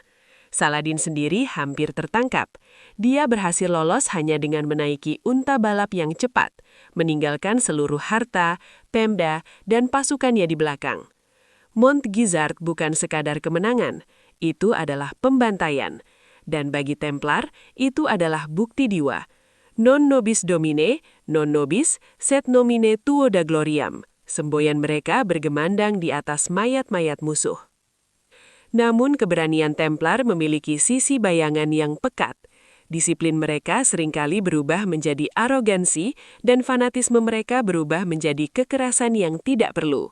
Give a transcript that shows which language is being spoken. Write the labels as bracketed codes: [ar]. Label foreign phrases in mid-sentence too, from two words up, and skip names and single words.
[id] Saladin sendiri hampir tertangkap. Dia berhasil lolos hanya dengan menaiki unta balap yang cepat, meninggalkan seluruh harta, pemda, dan pasukannya di belakang. Montgizard bukan sekadar kemenangan, itu adalah pembantaian. Dan bagi Templar, itu adalah bukti diwa. [la] Non nobis domine, non nobis, sed nomine tuo da gloriam. [id] Semboyan mereka bergemandang di atas mayat-mayat musuh. Namun keberanian Templar memiliki sisi bayangan yang pekat. Disiplin mereka seringkali berubah menjadi arogansi dan fanatisme mereka berubah menjadi kekerasan yang tidak perlu.